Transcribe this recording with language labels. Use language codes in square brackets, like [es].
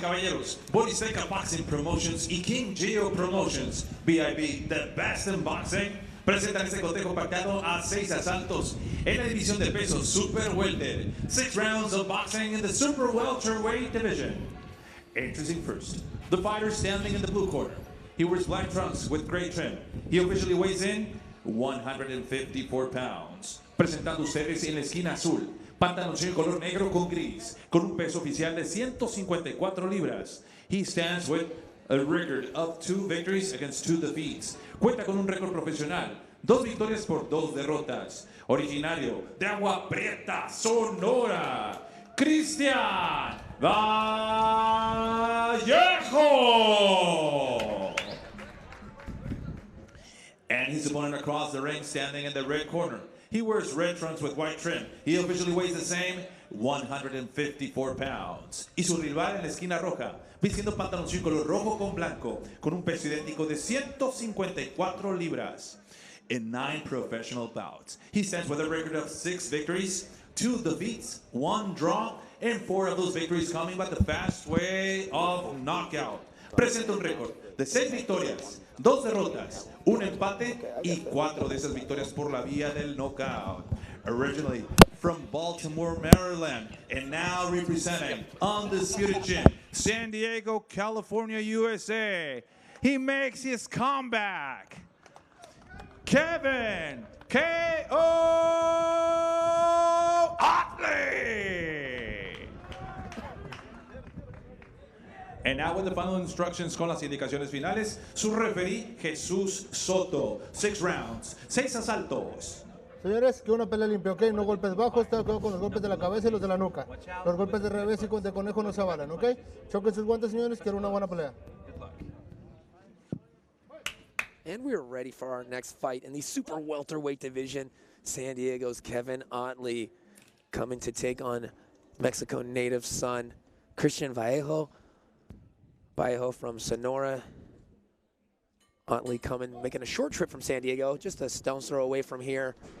[es] Damas y caballeros, Boriseca Boxing Promotions y King Geo Promotions, BIB, the best in boxing, presentan este cotejo pactado a 6 asaltos en la división de peso Super Welter. [en] 6 rounds of boxing in the Super Welterweight division. Introducing first, the fighter standing in the blue corner. He wears black trunks with gray trim. He officially weighs in 154 pounds. [es] Presentando ustedes en la esquina azul, pantaloncillo color negro con gris, con un peso oficial de 154 libras. [en] He stands with a record of 2 victories against 2 defeats. [es] Cuenta con un récord profesional, 2 victorias por 2 derrotas. Originario de Agua Prieta, Sonora, CRISTIAN Vallejo. [en] And his opponent across the ring, standing in the red corner. He wears red trunks with white trim. He officially weighs the same, 154 pounds. [es] Y su rival en la esquina roja, vistiendo pantaloncillo color rojo con blanco, con un peso idéntico de 154 libras. [en] In 9 professional bouts, he stands with a record of 6 victories, 2 defeats, 1 draw, and 4 of those victories coming by the fast way of knockout. [es] Presenta un récord de 6 victorias, 2 derrotas, 1 empate y 4 de esas victorias por la vía del knockout. [en] Originally from Baltimore, Maryland, and now representing Undisputed Champ, San Diego, California, USA. He makes his comeback. Kevin K.O. Otley. And now with the final instructions, [es] con las indicaciones finales, su referee [en] Jesús Soto. 6 rounds, 6 asaltos. [es] Señores, que una pelea limpia, ¿ok? No golpes bajos, tengo cuidado con los golpes de la cabeza y los de la nuca. Los golpes de revés y de conejo no se avalan, ¿ok? Choquen sus guantes, señores, quiero una buena pelea. [en] And we're ready for our next fight in the super welterweight division. San Diego's Kevin Otley coming to take on Mexico native son Christian Vallejo. Vallejo from Sonora. Otley making a short trip from San Diego, just a stone's throw away from here.